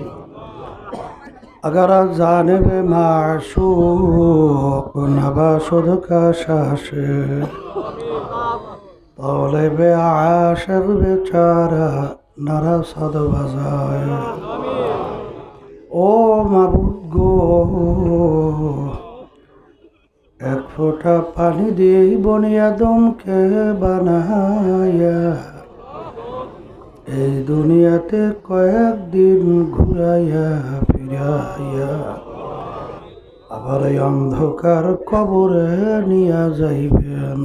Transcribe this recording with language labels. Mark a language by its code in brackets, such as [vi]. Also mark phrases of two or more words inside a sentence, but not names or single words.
[fa] اگر از جانب معشوق نباشد کشش طالب عاشق بیچاره نرسد بزای. [bn] ও মাবুদ গো, এক ফোঁটা পানি দিয়ে বনি আদমকে বানায়া এই দুনিয়াতে কয়েকদিন ঘুরাইয়া ফিরাইয়া আবার এই অন্ধকার কবরে নিয়ে যাইবেন.